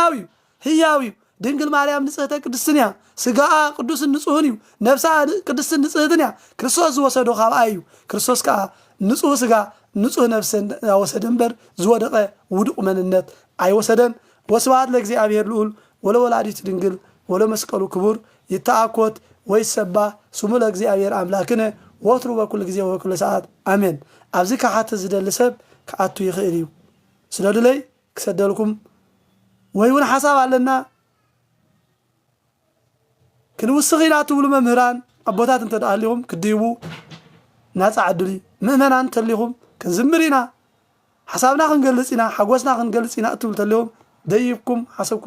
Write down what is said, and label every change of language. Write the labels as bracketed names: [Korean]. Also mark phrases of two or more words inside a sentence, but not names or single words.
[Tigrinya] ህያዊ ድንግል ማርያም ንጽሕተ ቅድስንያ ስጋኣ ቅዱስን ንጹህን እዩ ነፍሳ ቅድስትን ንጽሕትን እያ ክርስቶስ ዝወሰዶ ካብኣ እዩ ክርስቶስ ከኣ ንጹህ ስጋ ንጹህ ነፍስን ያወሰደ እምበር ዝወደቀ ውዱቅ መንነት አይወሰደን [Geez] ወስብሐት ለእግዚአብሔር ልዑል ወለወላዲቱ ድንግል ወለመስቀሉ ክቡር ይተአኮት ወይሰባህ ስሙ ለእግዚአብሔር አምላክነ ወትሩ በኩል ጊዜ ወበኩል ሰዓት አሜን። [Tigrinya] ኣብዚ ካሓተ ዝደሊ ሰብ ክኣቱ ይኽእል እዩ። ስለድለይ ክሰደልኩም ወይ እውን ሓሳብ ኣለና ክንውስኽ ኢና ትብሉ መምህራን ኣቦታት እንተደኣሊኹም ክድይቡ ናፃ ዕድል እዩ። ምእመናን እንተሊኹም ክንዝምር ኢና ሓሳብና ክንገልፅ ኢና ሓጎስና ክንገልፅ ኢና እትብሉ ተለኹም ደይብኩም ሓሳብኩም